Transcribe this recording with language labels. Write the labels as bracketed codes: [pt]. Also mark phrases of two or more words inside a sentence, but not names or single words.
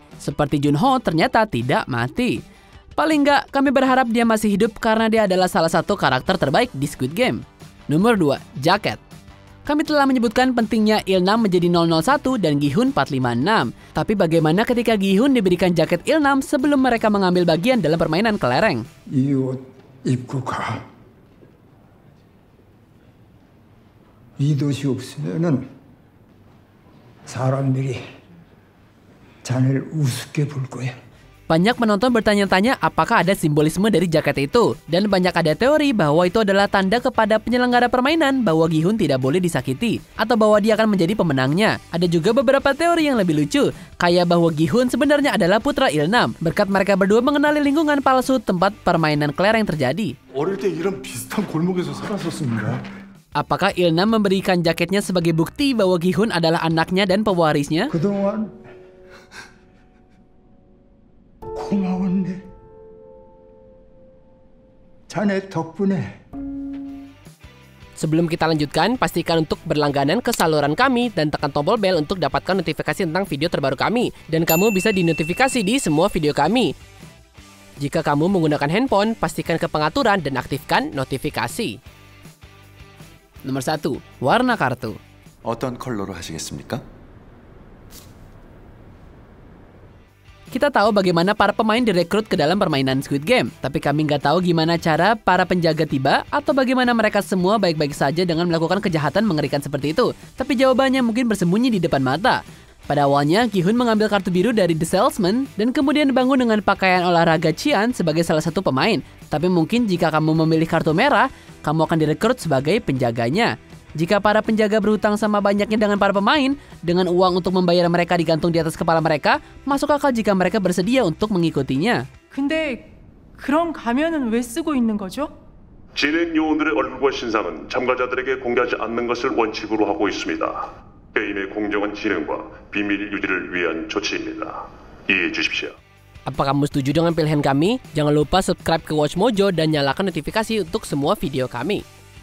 [id] Seperti Junho ternyata tidak mati. Paling nggak, kami berharap dia masih hidup karena dia adalah salah satu karakter terbaik di Squid Game. Nomor 2, jaket. Kami telah menyebutkan pentingnya Ilnam menjadi 001 dan Gi-hun 456. Tapi bagaimana ketika Gi-hun diberikan jaket Ilnam sebelum mereka mengambil bagian dalam permainan kelereng? [ko] 이 옷 입고 가. 이 옷이 없으면은 사람들이 자네를 우습게 볼 거야. [id] Banyak penonton bertanya-tanya apakah ada simbolisme dari jaket itu. Dan banyak ada teori bahwa itu adalah tanda kepada penyelenggara permainan bahwa Gi-hun tidak boleh disakiti. Atau bahwa dia akan menjadi pemenangnya. Ada juga beberapa teori yang lebih lucu. Kayak bahwa Gi-hun sebenarnya adalah putra Ilnam. Berkat mereka berdua mengenali lingkungan palsu tempat permainan kelereng terjadi. [ko] 어릴 때 이런 비슷한 골목에서 살았었습니다. [id] Apakah Ilnam memberikan jaketnya sebagai bukti bahwa Gi-hun adalah anaknya dan pewarisnya? [ko] 그동안 고마웠네. 자네 덕분에. [id] Sebelum kita lanjutkan, pastikan untuk berlangganan ke saluran kami dan tekan tombol bel untuk dapatkan notifikasi tentang video terbaru kami. Dan kamu bisa dinotifikasi di semua video kami. Jika kamu menggunakan handphone, pastikan ke pengaturan dan aktifkan notifikasi. Nomor 1, warna kartu. [ko] 어떤 컬러로 하시겠습니까? [id] Kita tahu bagaimana para pemain direkrut ke dalam permainan Squid Game, tapi kami nggak tahu gimana cara para penjaga tiba atau bagaimana mereka semua baik-baik saja dengan melakukan kejahatan mengerikan seperti itu. Tapi jawabannya mungkin bersembunyi di depan mata. Pada awalnya, Gi-hun mengambil kartu biru dari The Salesman dan kemudian bangun dengan pakaian olahraga Chian sebagai salah satu pemain. Tapi mungkin jika kamu memilih kartu merah, kamu akan direkrut sebagai penjaganya. Jika para penjaga berhutang sama banyaknya dengan para pemain, dengan uang untuk membayar mereka digantung di atas kepala mereka, masuk akal jika mereka bersedia untuk mengikutinya. [ko] 근데 그런 가면은 왜 쓰고 있는 거죠? 진행 요원들의 얼굴과 신상은 참가자들에게 공개하지 않는 것을 원칙으로 하고 있습니다. 게임의 공정한 진행과 비밀 유지를 위한 조치입니다. 이해해 주십시오. [id] Apa kamu setuju dengan pilihan kami? Jangan lupa subscribe ke Watch Mojo dan nyalakan notifikasi untuk semua video kami.